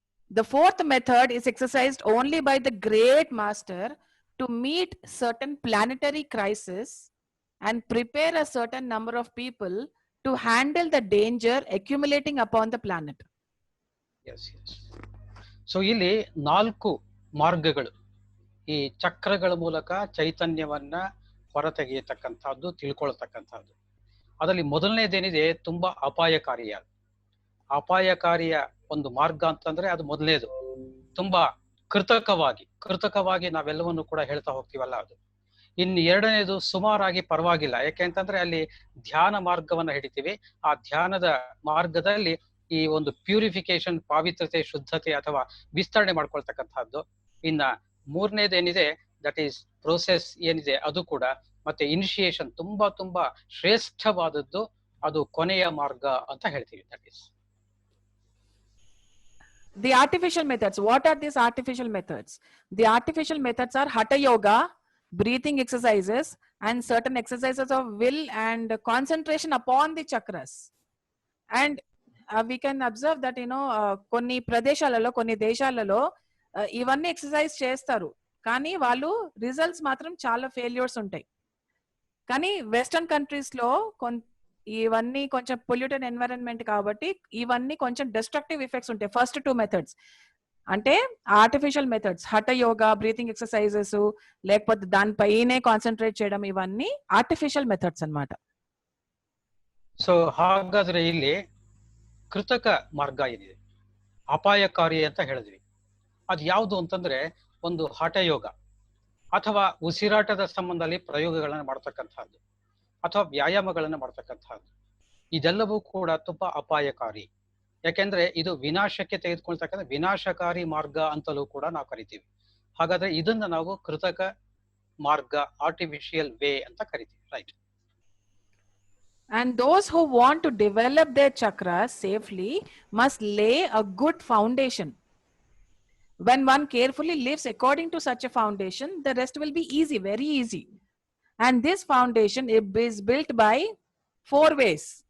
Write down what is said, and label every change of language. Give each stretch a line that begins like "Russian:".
English: The fourth method is exercised only by the great master to meet certain planetary crises and prepare a certain number of people to handle the danger accumulating upon the planet. Yes, yes. So
Kannada: ಇಲ್ಲಿ 4 ಮಾರ್ಗಗಳು, ಈ ಚಕ್ರಗಳ ಮೂಲಕ ಚೈತನ್ಯವನ್ನ ಹೊರತೆಗೆಯತಕ್ಕಂಥದ್ದು, ತಿಳ್ಕೊಳ್ತಕ್ಕಂಥದ್ದು. ಅದರಲ್ಲಿ ಮೊದಲನೇದೇನಿದೆ ತುಂಬಾ ಅಪಾಯಕಾರಿಯ ಒಂದು ಮಾರ್ಗ ಅಂತಂದ್ರೆ ಅದು ಮೊದಲನೇದು. ತುಂಬಾ ಕೃತಕವಾಗಿ ನಾವೆಲ್ಲವನ್ನು ಕೂಡ ಹೇಳ್ತಾ ಹೋಗ್ತೀವಲ್ಲ ಅದು. ಇನ್ನು ಎರಡನೇದು ಸುಮಾರಾಗಿ ಪರವಾಗಿಲ್ಲ, ಯಾಕೆಂತಂದ್ರೆ ಅಲ್ಲಿ ಧ್ಯಾನ ಮಾರ್ಗವನ್ನ ಹಿಡಿತೀವಿ. ಆ ಧ್ಯಾನದ ಮಾರ್ಗದಲ್ಲಿ ಈ ಒಂದು ಪ್ಯೂರಿಫಿಕೇಶನ್, ಪಾವಿತ್ರತೆ, ಶುದ್ಧತೆ ಅಥವಾ ವಿಸ್ತರಣೆ ಮಾಡ್ಕೊಳ್ತಕ್ಕಂಥದ್ದು. ಇನ್ನ ಮೂರನೇದೇನಿದೆ
English: that is process
Kannada: ಏನಿದೆ ಅದು ಕೂಡ, ಮತ್ತೆ ಇನಿಷಿಯೇಷನ್ ತುಂಬಾ ಶ್ರೇಷ್ಠವಾದದ್ದು, ಅದು ಕೊನೆಯ ಮಾರ್ಗ ಅಂತ ಹೇಳ್ತೀವಿ.
English: That is the artificial methods. What are these artificial methods? The artificial methods are hatha yoga, breathing exercises, and certain exercises of will and concentration upon the chakras. And we can observe that,
Telugu: konni pradeshaలలో, కొన్ని దేశాలలో ఇవన్నీ exercise చేస్తారు. కానీ వాళ్ళు results మాత్రం చాలా failures ఉంటాయి. కానీ వెస్టర్న్ కంట్రీస్ లో ఇవన్నీ కొంచెం పొల్యూటెడ్ ఎన్వైరన్మెంట్ కాబట్టి ఇవన్నీ కొంచెం డిస్ట్రక్టివ్ ఎఫెక్ట్స్ ఉంటాయి. ఫస్ట్ 2 మెథడ్స్ అంటే artificial methods, hatha yoga, breathing exercises, లేకపోతే దానిపైనే కాన్సన్ట్రేట్ చేయడం, ఇవన్నీ ఆర్టిఫిషియల్ మెథడ్స్ అన్నమాట.
Kannada: ಸೊ ಹಾಗಾದ್ರೆ ಇಲ್ಲಿ ಕೃತಕ ಮಾರ್ಗ ಏನಿದೆ, ಅಪಾಯಕಾರಿ ಅಂತ ಹೇಳಿದ್ವಿ, ಅದು ಯಾವುದು ಅಂತಂದ್ರೆ ಒಂದು ಹಠಯೋಗ ಅಥವಾ ಉಸಿರಾಟದ ಸಂಬಂಧದಲ್ಲಿ ಪ್ರಯೋಗಗಳನ್ನು ಮಾಡ್ತಕ್ಕಂಥದ್ದು ಅಥವಾ ವ್ಯಾಯಾಮಗಳನ್ನು ಮಾಡ್ತಕ್ಕಂಥದ್ದು. ಇದೆಲ್ಲವೂ ಕೂಡ ತುಂಬಾ ಅಪಾಯಕಾರಿ. ಯಾಕೆಂದ್ರೆ ಇದು ವಿನಾಶಕ್ಕೆ ತೆಗೆದುಕೊಳ್ತಕ್ಕಂಥ ವಿನಾಶಕಾರಿ ಮಾರ್ಗ ಅಂತಲೂ ಕೂಡ ನಾವು ಕರಿತೀವಿ. ಹಾಗಾದ್ರೆ ಇದನ್ನ ನಾವು ಕೃತಕ ಮಾರ್ಗ,
English: artificial way
Kannada: ಅಂತ ಕರಿತೀವಿ, right?
English: And those who want to develop their chakras safely must lay a good foundation. When one carefully lives according to such a foundation, the rest will be easy, very easy. And this foundation is built by 4 ways.